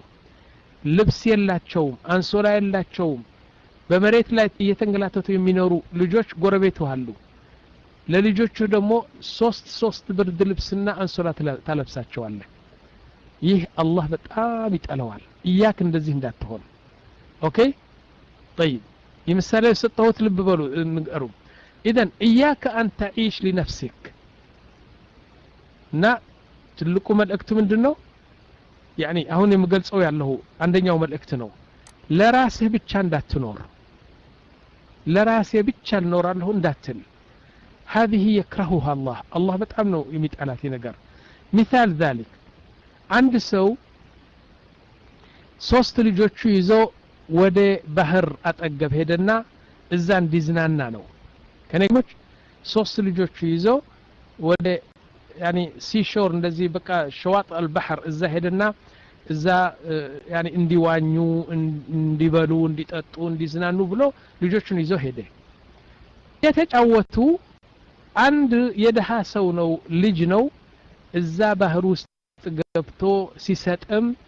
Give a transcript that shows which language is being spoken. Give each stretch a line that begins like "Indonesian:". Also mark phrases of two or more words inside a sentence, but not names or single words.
Amharic: ልብስ የላቸውም፣ አንሶላ የላቸውም። በመሬት ላይ እየተንገላተቱ የሚኖሩ ልጆች ጎረቤቱ አሉ። ለልጆቹ ደግሞ ሶስት ብርድ ልብስና አንሶላ ታለብሳቸዋለህ። ይህ አላህ በጣም ይጠላዋል። ኢያክ እንደዚህ እንዳትሆን። ኦኬ طيب የምሳሌ ሰጠሁት ልብ በሉ ንገሩ።
Arabic: إذن إياك أن تعيش لنفسك
Amharic: እና ትልቁ መልእክቱ ምንድነው? يعني አሁን የምገልጸው ያለው አንደኛው መልእክት ነው። ለራስህ ብቻ እንዳትኖር፣ ለራሴ ብቻ ልኖራለሁ እንዳትል።
Arabic: هذه يكرهها الله
Amharic: በጣም ነው የሚጠላት ነገር።
Arabic: مثال ذلك
Amharic: አንድ ሰው 3 ልጆቹ ይዞ ወደ ባህር አጠገብ ሄደና እዛ እንዲዝናና ነው። ከነገሮች 3 ልጆቹ ይዞ ወደ يعني ሲሾር እንደዚህ በቃ
Arabic: شواطئ البحر
Amharic: እዛ ሄደና እዛ يعني እንዲዋኙ እንዲበሉ እንዲጠጡ እንዲዝናኑ ብሎ ልጆቹን ይዞ ሄደ። የተጫወቱ አንድ የደሃ ሰው ነው ልጅ ነው እዛ ባህር ውስጥ ገብቶ ሲሰጥም